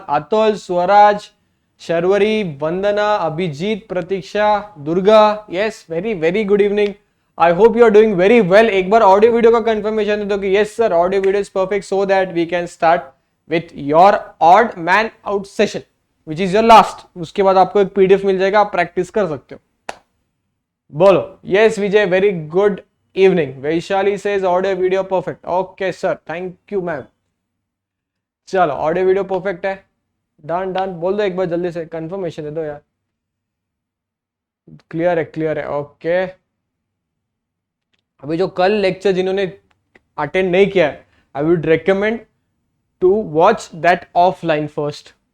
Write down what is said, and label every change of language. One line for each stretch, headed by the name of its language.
English: Atul, Swaraj, Sharwari, Vandana, Abhijit, Pratiksha, Durga. Yes, very good evening. I hope you are doing very well.
Hindi: एक बार audio video का confirmation दे दो कि
English: yes sir, audio video is perfect so that we can start with your odd man out session, which is your last.
Hindi: उसके बाद आपको एक PDF मिल जाएगा, आप प्रैक्टिस कर सकते हो. बोलो.
English: Yes Vijay, very good evening. Vaishali says audio video perfect. Okay sir, thank you ma'am.
Hindi: चलो ऑडियो वीडियो परफेक्ट है. डन डन बोल दो एक बार जल्दी से, कंफर्मेशन दे दो यार. क्लियर है ओके. अभी जो कल लेक्चर जिन्होंने अटेंड नहीं किया है,
English: I would recommend to watch that offline first.